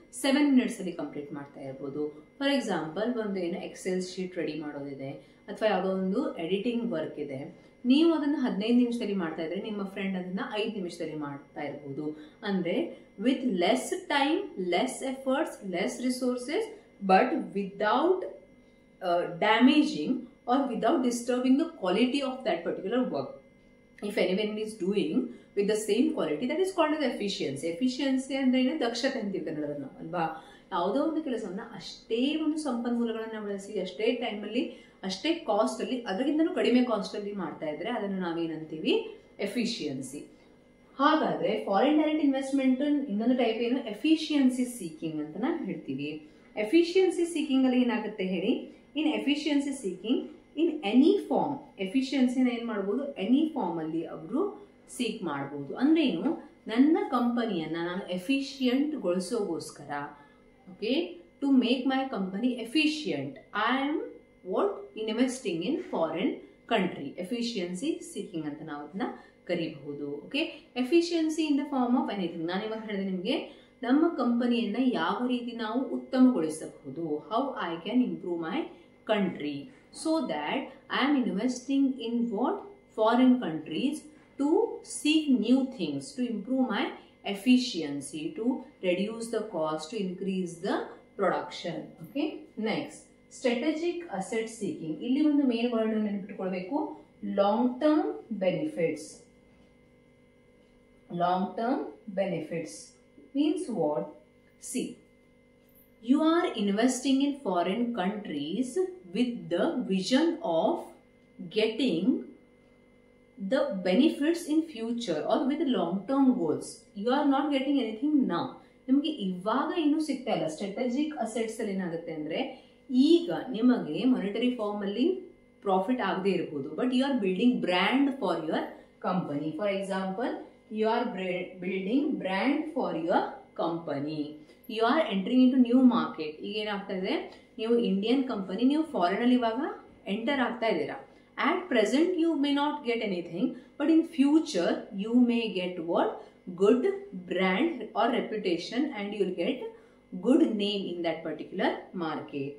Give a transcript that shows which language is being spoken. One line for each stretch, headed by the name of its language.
Kannada: 7 minutes ಅಲ್ಲಿ complete ಮಾಡ್ತಾ ಇರ್ಬೋದು. ಫಾರ್ ಎಕ್ಸಾಂಪಲ್, ಒಂದು ಏನು ಎಕ್ಸೆಲ್ ಶೀಟ್ ರೆಡಿ ಮಾಡೋದಿದೆ ಅಥವಾ ಯಾವುದೋ ಒಂದು ಎಡಿಟಿಂಗ್ ವರ್ಕ್ ಇದೆ, ನೀವು ಅದನ್ನ 15 ನಿಮಿಷದಲ್ಲಿ ಮಾಡ್ತಾ ಇದ್ರೆ ನಿಮ್ಮ ಫ್ರೆಂಡ್ ಅದನ್ನ 5 ನಿಮಿಷದಲ್ಲಿ ಮಾಡ್ತಾ ಇರ್ಬೋದು.
English: ಅಂದ್ರೆ with less time, less efforts, less resources, but without damaging or without disturbing the quality of that particular work. If anyone is doing with the same quality, that is called as efficiency.
Kannada: Efficiency ಅಂದ್ರೆ ಏನು? ದಕ್ಷತೆ ಅಂತೀವಿ ಕನ್ನಡದಲ್ಲಿ ನಾವು, ಅಲ್ವಾ? ಯಾವುದೋ ಒಂದು ಕೆಲಸವನ್ನ ಅಷ್ಟೇ ಒಂದು ಸಂಪನ್ಮೂಲಗಳನ್ನ ಬಳಸಿ, ಅಷ್ಟೇ ಟೈಮ್ ಅಲ್ಲಿ, ಅಷ್ಟೇ ಕಾಸ್ಟ್ ಅಲ್ಲಿ, ಅದಕ್ಕಿಂತನೂ ಕಡಿಮೆ ಕಾಸ್ಟ್ ಅಲ್ಲಿ ಮಾಡ್ತಾ ಇದ್ರೆ ಅದನ್ನು ನಾವೇನಂತೀವಿ? ಎಫಿಷಿಯನ್ಸಿ. ಹಾಗಾದ್ರೆ ಫಾರಿನ್ ಡೈರೆಕ್ಟ್ ಇನ್ವೆಸ್ಟ್ಮೆಂಟ್ ಇನ್ನೊಂದು ಟೈಪ್ ಏನು? ಎಫಿಷಿಯನ್ಸಿ ಸೀಕಿಂಗ್ ಅಂತ ನಾವು ಹೇಳ್ತೀವಿ. ಎಫಿಷಿಯನ್ಸಿ ಸೀಕಿಂಗ್ ಅಲ್ಲಿ ಏನಾಗುತ್ತೆ ಹೇಳಿ? ಇನ್ efficiency seeking in any form, ಎಫಿಷಿಯನ್ಸಿನ ಏನ್ ಮಾಡಬಹುದು? ಎನಿ ಫಾರ್ಮ್ ಅಲ್ಲಿ ಅವರು ಸೀಕ್ ಮಾಡಬಹುದು. ಅಂದ್ರೆ ಏನು? ನನ್ನ ಕಂಪನಿಯನ್ನ ನಾನು efficient ಗೊಳಿಸೋಗೋಸ್ಕರ,
English: Okay, to make my company efficient, I am what? Investing in foreign country. Efficiency seeking
Kannada: ಅಂತ ನಾವು ಅದನ್ನ ಕರಿಬಹುದು. Okay,
English: Efficiency in the form of anything.
Kannada: ನಾನು ಇವಾಗ ಹೇಳಿದೆ ನಿಮಗೆ, ನಮ್ಮ ಕಂಪನಿಯನ್ನ ಯಾವ ರೀತಿ ನಾವು ಉತ್ತಮಗೊಳಿಸಬಹುದು.
English: How I can improve my country so that I am investing in what? Foreign countries to seek new things, to improve my efficiency, to reduce the cost, to increase the production. Okay, next strategic asset seeking.
Kannada: ಇಲ್ಲಿ ಒಂದು main word ಅನ್ನು ನೆನಪಿಟ್ಕೊಳ್ಬೇಕು, long term benefits.
English: Long term benefits means what? See, you are investing in foreign countries with the vision of getting the benefits in future or with long-term goals. You are not getting anything now.
Kannada: ನಿಮಗೆ ಇವಾಗ ಇನ್ನೂ ಸಿಗ್ತಾ ಇಲ್ಲ. Strategic assets ಅಲ್ಲಿ ಏನಾಗುತ್ತೆ ಅಂದ್ರೆ, ಈಗ ನಿಮಗೆ ಮಾನಿಟರಿ ಫಾರ್ಮ್ ಅಲ್ಲಿ ಪ್ರಾಫಿಟ್ ಆಗದೆ ಇರಬಹುದು,
English: But you are building brand for your company. For example, you are building brand for your company. You are entering in to new market.
Kannada: ಈಗ ಏನಾಗ್ತಾ ಇದೆ, ನೀವು ಇಂಡಿಯನ್ ಕಂಪನಿ, ನೀವು ಫಾರಿನ್ ಅಲ್ಲಿ ಇವಾಗ ಎಂಟರ್ ಆಗ್ತಾ ಇದ್ದೀರಾ.
English: At present you may not get anything, but in future you may get what? Good brand or reputation, and you'll get good name in that particular market.